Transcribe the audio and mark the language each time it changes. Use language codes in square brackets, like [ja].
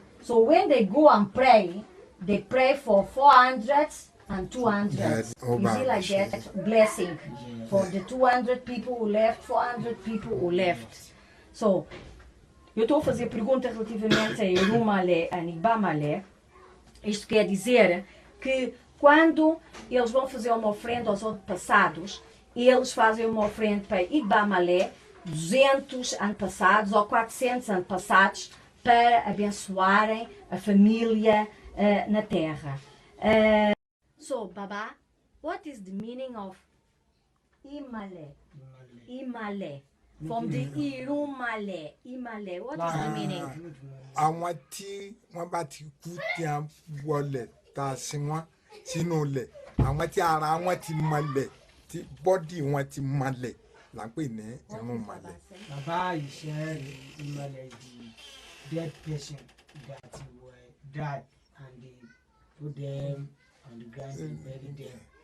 [en] So when they go and pray, they pray for 400 and 200. Yes. Is it like that? Blessing for the 200 people who left, 400 people who left. [pt] So, eu estou a fazer pergunta relativamente a Irunmole, a Igbamole. Isto quer dizer que quando eles vão fazer uma oferenda aos antepassados, eles fazem uma oferenda para Igbamole, 200 antepassados ou 400 antepassados, para abençoarem a família na terra. [en] So, Baba, what is the meaning of Imale? Imale. From the Irunmole. Imale. What is the meaning? [yo] Àwọn tí wọ́n bá ti kú tí a wọlé tá a sin wọ́n sínú ilẹ̀, àwọn tí ara wọn ti mọlẹ̀, tí bọ́dì wọn ti mọlẹ̀ là ń pè ní Irúnmolè. [en] Baba [yo] ìṣe [en] Irúnmolè the dead person that were dead and they put them on the ground and buried them.